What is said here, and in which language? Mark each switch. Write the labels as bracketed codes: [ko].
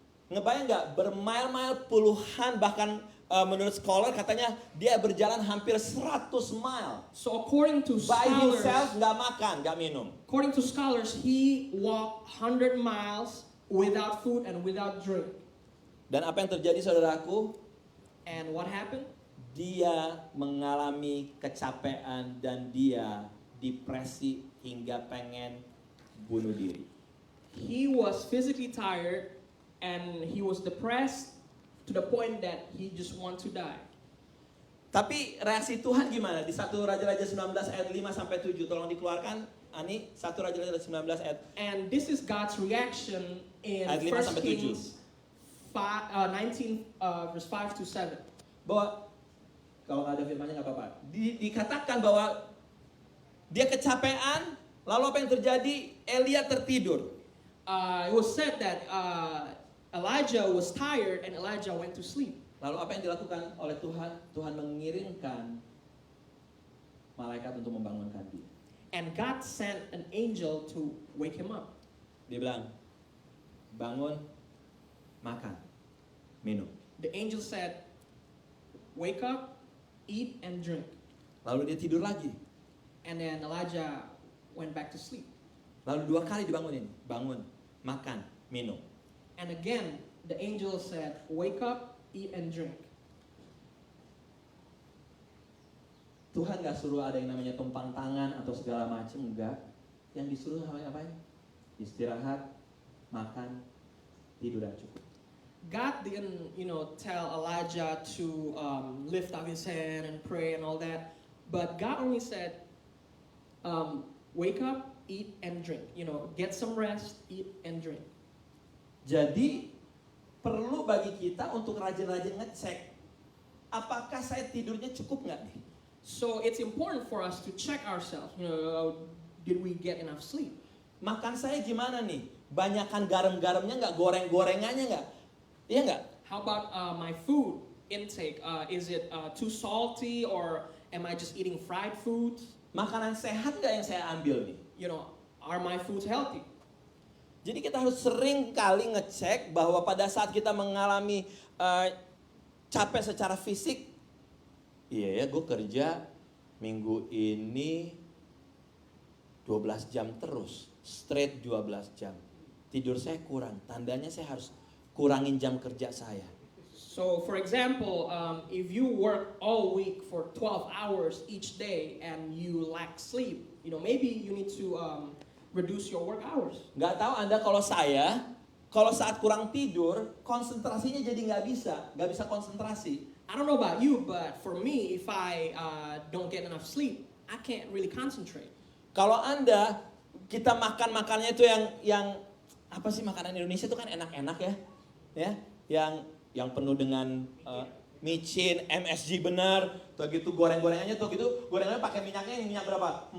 [id] Ngebayang nggak, bermil-mil puluhan, bahkan menurut scholar katanya dia berjalan hampir 100 mile. [en] So according to By scholars, [id] himself, nggak makan, nggak minum. [en] according to scholars, he walked 100 miles without food and without drink. [id] Dan apa yang terjadi, saudaraku? [en] And what happened? [id] Dia mengalami kecapean dan dia depresi hingga pengen bunuh diri. [en] He was physically tired and he was depressed to the point that he just want to die. [id] Tapi reaksi Tuhan gimana? Di 1 Raja-Raja 19 ayat 5 sampai 7 tolong dikeluarkan. Ani, 1 Raja-Raja 19 ayat. [en] And this is God's reaction in [id] Ayat 5 sampai 7. [en] Kings 19 verse 5 to 7. [id] Bahwa kalau nggak ada firmannya nggak apa-apa. Dikatakan bahwa dia kecapean, lalu apa yang terjadi? Elia tertidur. [en] It was said that Elijah was tired and Elijah went to sleep. [id] Lalu apa yang dilakukan oleh Tuhan? Tuhan mengirimkan malaikat untuk membangunkan dia. [en] And God sent an angel to wake him up. [id] Dia bilang, bangun, makan, minum. [en] The angel said, wake up, eat and drink. [id] Lalu dia tidur lagi. [en] And then Elijah went back to sleep. [id] Lalu 2 kali dibangunin, bangun, makan, minum. [en] And again, the angel said, wake up, eat and drink. [id] Tuhan gak suruh ada yang namanya tumpang tangan atau segala macam, enggak. Yang disuruh apa? Istirahat, makan, tidur dan cukup. [en] God didn't, tell Elijah to lift up his hand and pray and all that. But God only said, wake up, eat and drink. Get some rest, eat and drink. [id] Jadi perlu bagi kita untuk rajin-rajin ngecek apakah saya tidurnya cukup nggak nih? [en] So it's important for us to check ourselves. Did we get enough sleep? [id] Makan saya gimana nih? Banyakan garam-garamnya nggak, goreng-gorengannya nggak? Iya nggak? [en] How about my food intake? Is it too salty or am I just eating fried foods? [id] Makanan sehat nggak yang saya ambil nih? [en] Are my foods healthy? [id] Jadi kita harus sering kali ngecek bahwa pada saat kita mengalami capek secara fisik, iya ya gue kerja minggu ini 12 jam terus, straight 12 jam. Tidur saya kurang, tandanya saya harus kurangin jam kerja saya. [en] So for example, if you work all week for 12 hours each day and you lack sleep, maybe you need to reduce your work hours. [id] Gak tahu Anda, kalau saat kurang tidur, konsentrasinya jadi nggak bisa konsentrasi. [en] I don't know about you, but for me, if I don't get enough sleep, I can't really concentrate. [id] Kalau Anda, kita makannya itu yang apa sih, makanan Indonesia itu kan enak-enak ya, yang penuh dengan micin, MSG benar, tuh gitu gorengannya pakai minyak berapa?